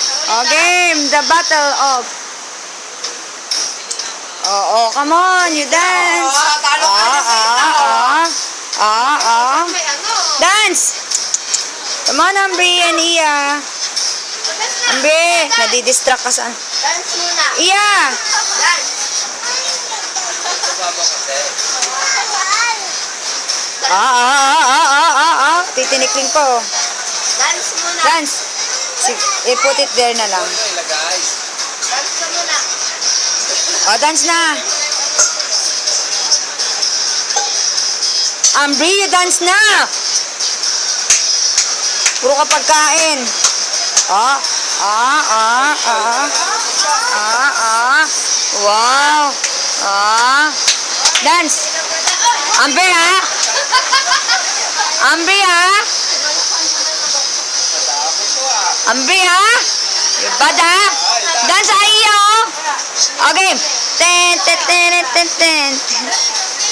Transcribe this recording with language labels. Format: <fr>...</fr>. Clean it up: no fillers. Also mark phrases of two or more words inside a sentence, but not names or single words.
<en>Oh, game. The battle of... Oh, come on. You dance. Dance. Come on, Ambi and Iya.</en> <tl>Ambi, nadidistract ka saan? Dance muna. Iya. Dance. Titinikling ko. Dance muna.</tl> <en>Dance. I-put it there</en> <tl>na lang. Dance ka muna.</tl> <en>Oh, dance na. Ambi, you dance na.</en> <tl>Puro ka pagkain.</tl> <en>Wow. Dance. Ambi, ha? Ambi, ha? Ambi, ha? Bad, ha? Dance, ayo. Okay. Ten, ten, ten, ten, ten.</en>